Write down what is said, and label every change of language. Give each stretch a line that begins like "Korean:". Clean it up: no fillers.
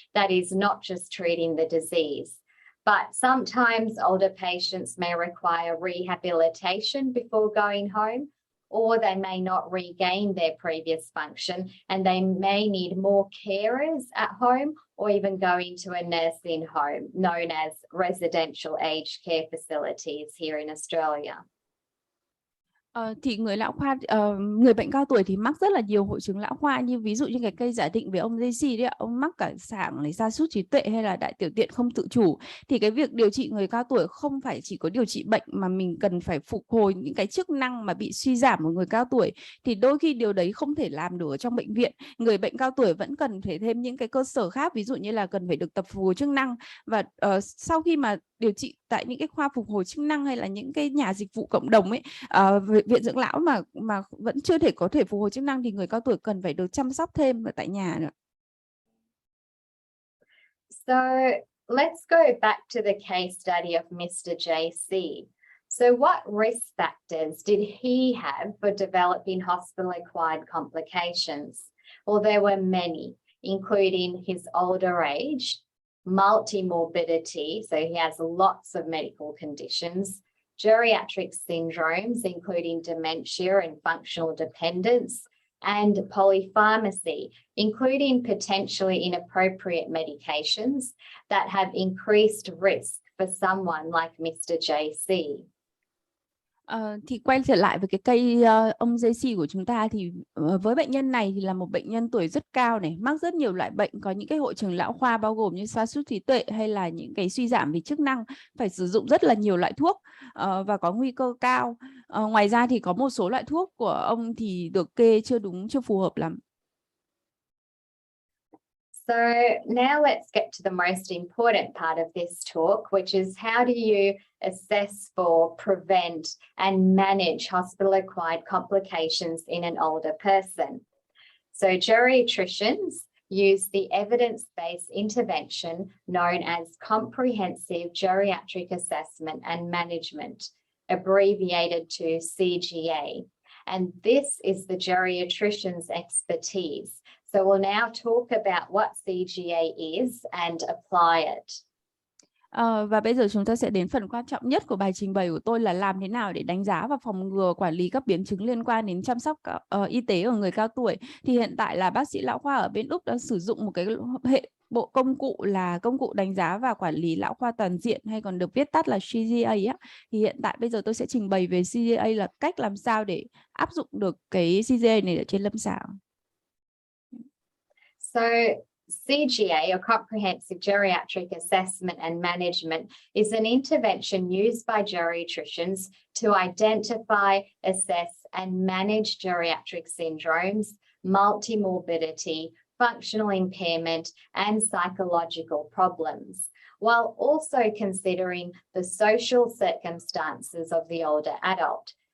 English: That is not just treating the disease. But sometimes older patients may require rehabilitation before going home, or they may not regain their previous function and they may need more carers at home or even go into a nursing home known as residential aged care facilities here in Australia.
Vietnamese: Thì người bệnh cao tuổi thì mắc rất là nhiều hội chứng lão khoa, như ví dụ như cái cây giả định với ông JC đấy ạ, ông mắc cả Sảng này, sa sút trí tuệ hay là đại tiểu tiện không tự chủ. Thì cái việc điều trị người cao tuổi không phải chỉ có điều trị bệnh mà mình cần phải phục hồi những cái chức năng mà bị suy giảm của người cao tuổi. Thì đôi khi điều đấy không thể làm được ở trong bệnh viện. Người bệnh cao tuổi vẫn cần phải thêm những cái cơ sở khác, ví dụ như là cần phải được tập phục hồi chức năng. Và sau khi mà điều trị tại những cái khoa phục hồi chức năng hay là những cái nhà dịch vụ cộng đồng ấy, viện dưỡng lão mà vẫn chưa có thể phục hồi chức năng thì người cao tuổi cần phải được chăm sóc thêm ở tại nhà nữa.
English: So let's go back to the case study of Mr. JC. So what risk factors did he have for developing hospital-acquired complications? Well, there were many, including his older age, multi-morbidity, so he has lots of medical conditions, geriatric syndromes, including dementia and functional dependence, and polypharmacy, including potentially inappropriate medications that have increased risk for someone like Mr. JC.
Vietnamese: Thì quay trở lại với cái cây ông JC của chúng ta, thì với bệnh nhân này thì là một bệnh nhân tuổi rất cao này, mắc rất nhiều loại bệnh, có những cái hội chứng lão khoa bao gồm như sa sút trí tuệ hay là những cái suy giảm về chức năng, phải sử dụng rất là nhiều loại thuốc và có nguy cơ cao. Ngoài ra thì có một số loại thuốc của ông thì được kê chưa phù hợp lắm.
English: So now let's get to the most important part of this talk, which is how do you assess for, prevent, and manage hospital-acquired complications in an older person. So geriatricians use the evidence-based intervention known as Comprehensive Geriatric Assessment and Management, abbreviated to CGA. And this is the geriatrician's expertise. So we'll now talk about what CGA is and apply it.
Vietnamese: Và bây giờ chúng ta sẽ đến phần quan trọng nhất của bài trình bày của tôi là làm thế nào để đánh giá và phòng ngừa quản lý các biến chứng liên quan đến chăm sóc y tế ở người cao tuổi. Thì hiện tại là bác sĩ lão khoa ở bên Úc đã sử dụng một cái hệ bộ công cụ là công cụ đánh giá và quản lý lão khoa toàn diện, hay còn được viết tắt là CGA á. Thì hiện tại bây giờ tôi sẽ trình bày về CGA là cách làm sao để áp dụng được cái CGA này ở trên lâm sàng.
English: So CGA, or Comprehensive Geriatric Assessment and Management, is an intervention used by geriatricians to identify, assess, and manage geriatric syndromes, multi-morbidity, functional impairment, and psychological problems, while also considering the social circumstances of the older adult.